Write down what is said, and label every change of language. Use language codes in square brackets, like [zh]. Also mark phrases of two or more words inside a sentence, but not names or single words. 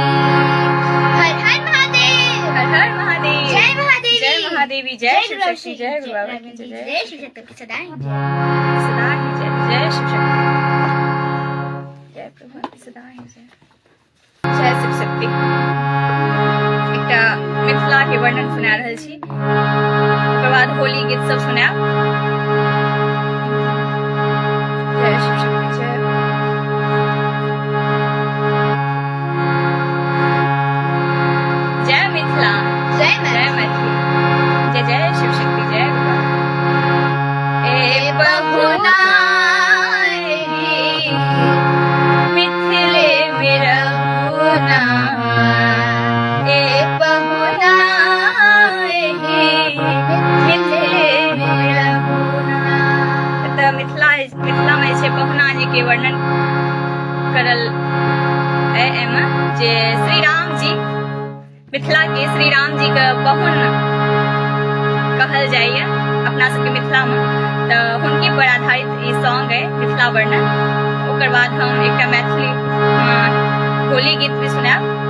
[mai] हर हर महादेव हर हर महादेव जय महादेवी जय महादेवी जय शिव शक्ति जय गुरु बाबा की जय जय शिव शक्ति की सदा ही जय। सदा ही जय जय शिव शक्ति जय प्रभु की सदा ही जय जय शिव शक्ति एकटा मिथिला के वर्णन सुना रहल छी ओकर बाद होली गीत सब सुनाब जय शिव शक्ति जय जय मिथिला जय जय मैथिली जय जय शिव शक्ति जय गुरु ए बहुना मिथिले मिरहुना ए बहुना मिथिले मिरहुना तऽ मिथिला में छै बहुना जी के वर्णन करल है एमे जे श्री राम जी मिथिला के श्री राम जी के बहुन कहल जाइए अपना सबके मिथिला में तऽ हुनके पर आधारित ई सॉन्ग है मिथिला वर्णन ओकर बाद हम एकटा मैथिली होली गीत भी सुनाब